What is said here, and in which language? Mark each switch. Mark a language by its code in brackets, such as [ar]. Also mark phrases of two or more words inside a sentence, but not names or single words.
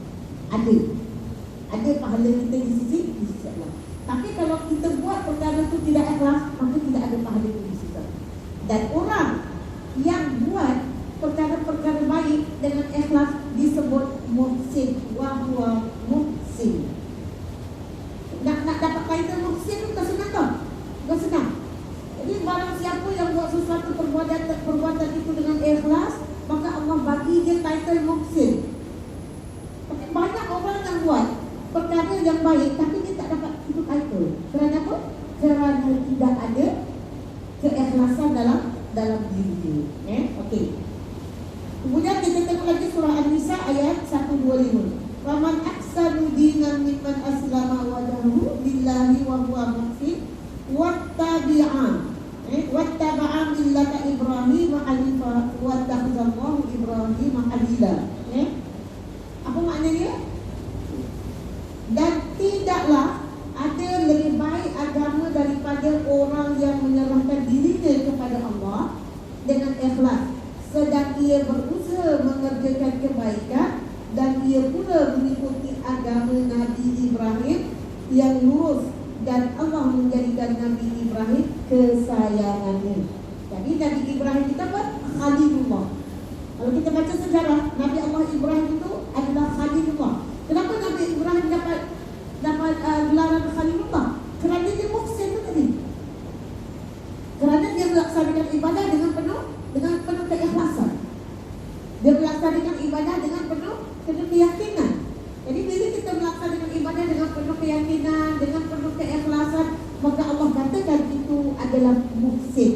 [ms] Ada pahala kita di sisi Allah. Tapi kalau kita buat perkara itu tidak ikhlas, maka tidak ada pahala itu di sisi Allah. Dan orang yang buat perkara-perkara baik dengan ikhlas disebut muhsin, [ar] وهو محسن. [ms] Nak dapat kaitan muhsin itu tak senang tau. Tak senang. Jadi barang siapa yang buat sesuatu perbuatan itu dengan ikhlas, maka Allah bagi dia title muhsin. Tapi banyak orang yang buat perkara yang baik tapi dia tak dapat itu title. Kerana apa? Kerana tidak ada keikhlasan dalam diri dia. Okey. Kemudian kita tengok lagi surah An-Nisa ayat 125. [ar] فمن أحسن دينا ممن أسلم وجهه لله وهو محسن واتبع ملة إبراهيم حنيفا واتخذ الله إبراهيم خليلا. [ms] Apa maknanya? Dan tidaklah ada lebih baik agama daripada orang yang menyerahkan dirinya kepada Allah dengan ikhlas, sedang ia berusaha mengerjakan kebaikan, dan ia pula mengikuti agama Nabi Ibrahim yang lurus, dan Allah menjadikan Nabi Ibrahim kesayangannya. Jadi Nabi Ibrahim kita apa? Khalilullah. Kalau kita baca sejarah, Nabi Allah Ibrahim itu adalah Khalilullah. Kenapa Nabi Ibrahim dapat gelaran Khalilullah? Kerana dia muhsin itu tadi. Kerana dia melaksanakan ibadah dengan penuh keikhlasan. Dia melaksanakan ibadah dengan penuh keyakinan. Jadi bila kita melaksanakan ibadah dengan penuh keyakinan, dengan penuh keikhlasan, maka Allah katakan itu adalah muhsin.